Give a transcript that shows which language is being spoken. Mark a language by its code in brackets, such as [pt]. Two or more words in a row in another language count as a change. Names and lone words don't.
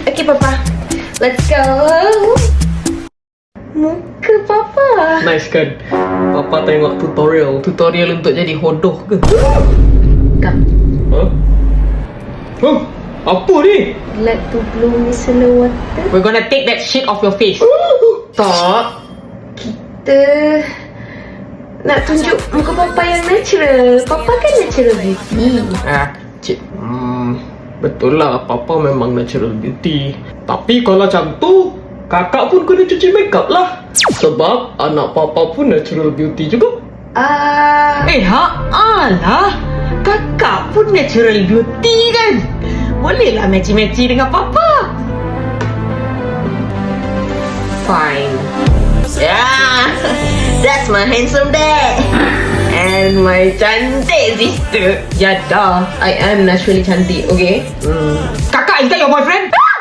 [en] Okay, Papa. Let's go. [ms] Muka Papa. Nice kan? Papa tengok tutorial untuk jadi hodoh ke? [en] Come. [ms] Huh? Huh? Apa ni? [en] Like to blow micellar water. We're gonna take that shit off your face. [ms] Tak. Kita nak tunjuk muka Papa yang natural. Papa kan [en] natural beauty. [ms] Cik. Betul lah, Papa memang [en] natural beauty. [ms] Tapi kalau macam tu, kakak pun kena cuci makeup lah. Sebab anak Papa pun [en] natural beauty [ms] juga. Alah, kakak pun [en] natural beauty [ms] kan? Bolehlah matchy-matchy dengan Papa. [en] Fine. Yeah, that's my handsome dad. And my cantik sister. [ms] Ya dah, [en] I am naturally cantik, okay? [ms] Kakak, [en] is that your boyfriend?